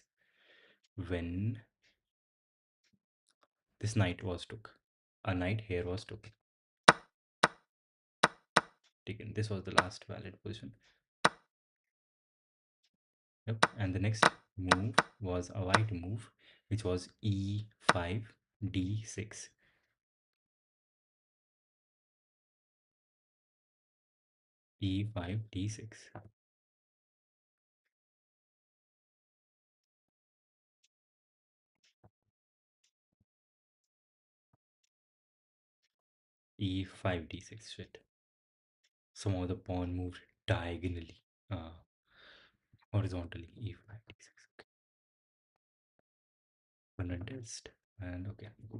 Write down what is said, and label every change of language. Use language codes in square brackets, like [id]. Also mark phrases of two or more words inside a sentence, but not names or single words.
[en] When this knight was took, a knight here was took, taken. This was the last valid position. Yep. And the next move was a white move, which was e5, d6. e5, d6. e5, d6. Shit. Somehow the pawn moved diagonally, horizontally. e5, d6. Okay. Run and test. And okay, cool.